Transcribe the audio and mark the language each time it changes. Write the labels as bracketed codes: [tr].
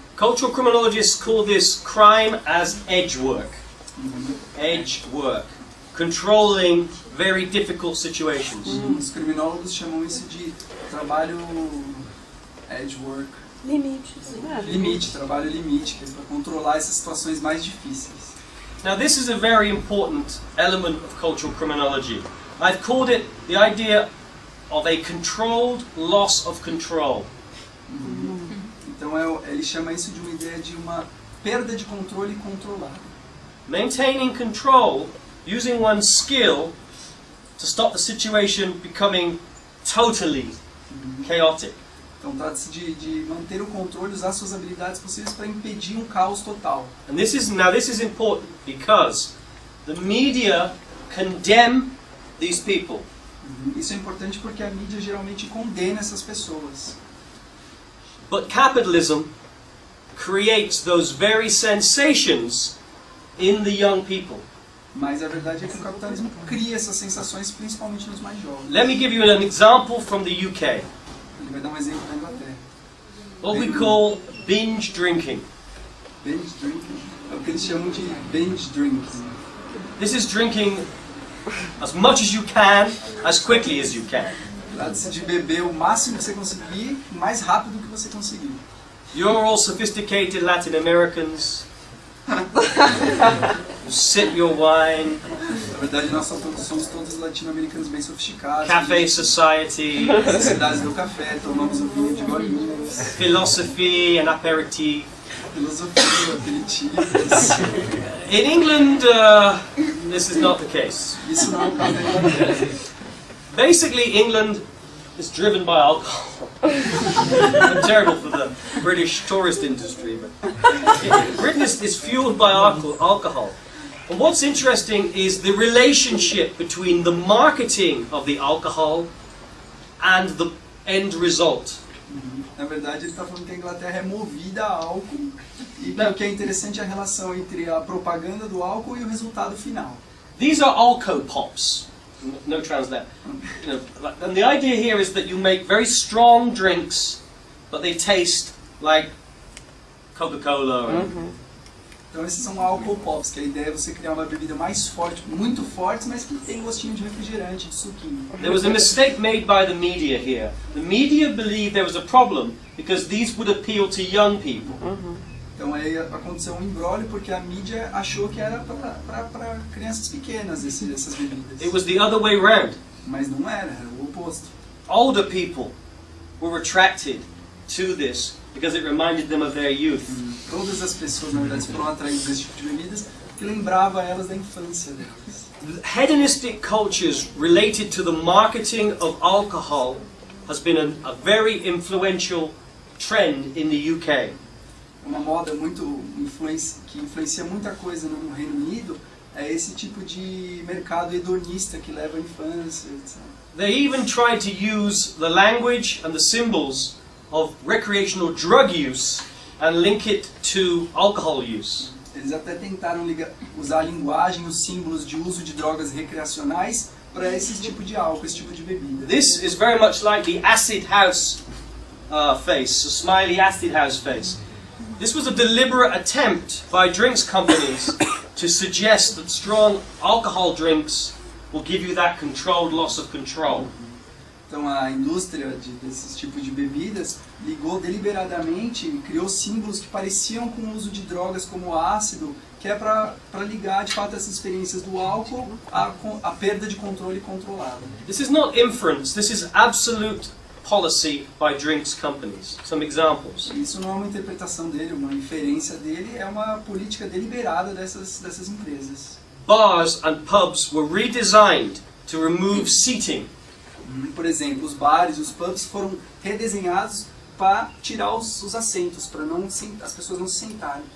[en] Cultural criminologists call this crime as edge work. Edge work. Controlling very difficult situations. [pt] Os criminólogos chamam isso de trabalho edge work. Limite, trabalho limite, que é para controlar essas situações mais difíceis. [en] Now this is a very important element of cultural criminology. I've called it the idea of a controlled loss of control. [pt] Então ele chama isso de uma ideia de uma perda de controle controlada. [en] Maintaining control using one's skill to stop the situation becoming totally chaotic. [pt] Então trata-se de manter o controle, usar suas habilidades possíveis para impedir um caos total. [en] And this is important because the media condemn these people. [pt] Isso é importante porque a mídia geralmente condena essas pessoas. [en] But capitalism creates those very sensations in the young people. [pt] Mas a verdade é que o capitalismo cria essas sensações principalmente nos mais jovens. [en] Let me give you an example from the UK. [pt] Ele vai dar um exemplo da Inglaterra. [en] What we call binge drinking. Binge drinking. [pt] É o que eles chamam de binge drinking. [en] This is drinking as much as you can, as quickly as you can. [pt] Trata-se de beber o máximo que você conseguir, o mais rápido que você conseguir. [en] You're all sophisticated Latin Americans. You sip your wine. [pt] Na verdade, nós somos todos latino-americanos bem sofisticados. [en] Cafe society. [pt] Cidades do café, tomamos o vinho de golinhos. [en] Philosophy and aperitif. [pt] Filosofia, aperitivos. [en] In England, this is not the case. [pt] Isso não é o caso da Inglaterra. [en] Basically, England is driven by alcohol. I'm terrible for the British tourist industry, but Britain is fueled by alcohol. And what's interesting is the relationship between the marketing of the alcohol and the end result. [pt] Na verdade, ele está falando que a Inglaterra é movida a álcool e o que é interessante é a relação entre a propaganda do álcool e o resultado final. [en] These are alco pops. No translate. And the idea here is that you make very strong drinks, but they taste like Coca-Cola. [pt] Então esses são álcool pops, que a ideia é você criar uma bebida mais forte, muito forte, mas que tem gostinho de refrigerante, de suquinho. [en] There was a mistake made by the media here. The media believed there was a problem because these would appeal to young people. [pt] Então aí aconteceu um imbróglio porque a mídia achou que era para crianças pequenas essas bebidas. [en] It was the other way round. [pt] Mas não era o oposto. [en] Older people were attracted to this because it reminded them of their youth. [pt] Todas as pessoas, na verdade, foram atraídas a esse tipo de bebidas que lembrava elas da infância delas. [en] Hedonistic cultures related to the marketing of alcohol has been a very influential trend in the UK. [pt] Uma moda que influencia muita coisa no Reino Unido é esse tipo de mercado hedonista que leva à infância, etc. [en] They even tried to use the language and the symbols of recreational drug use and link it to alcohol use. [pt] Eles até tentaram usar a linguagem, os símbolos de uso de drogas recreacionais para esse tipo de álcool, esse tipo de bebida. [en] This is very much like the acid house face, a smiley acid house face. This was a deliberate attempt by drinks companies to suggest that strong alcohol drinks will give you that controlled loss of control. [pt] Então a indústria desses tipos de bebidas ligou deliberadamente e criou símbolos que pareciam com o uso de drogas como ácido, que é para ligar de fato essas experiências do álcool à perda de controle controlado. [en] This is not inference, this is absolute policy by drinks companies. Some examples. [pt] Isso não é uma interpretação dele, uma inferência dele, é uma política deliberada dessas empresas. [en] Bars and pubs were redesigned to remove seating. [pt] Por exemplo, os bares e os pubs foram redesenhados para tirar os assentos, para as pessoas não se sentarem.